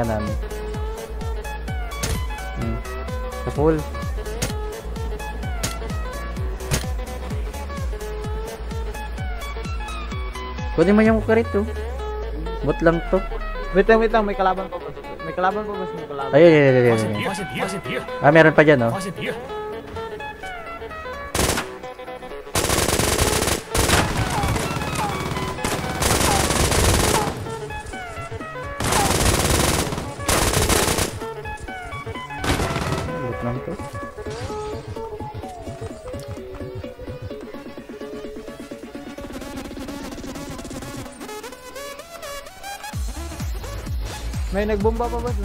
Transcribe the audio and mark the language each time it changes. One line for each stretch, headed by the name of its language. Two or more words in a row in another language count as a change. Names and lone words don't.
Filipino: Sa full. Kunin mo yung karit to. Bot lang to. Wait lang. May kalaban pa, boss. Ayun.
Chinese: 发现敌人，
Filipino: Ah, meron pa dyan, oh.
Chinese: 发现敌人，
Filipino: Bot lang to. May nagbomba pa, boss.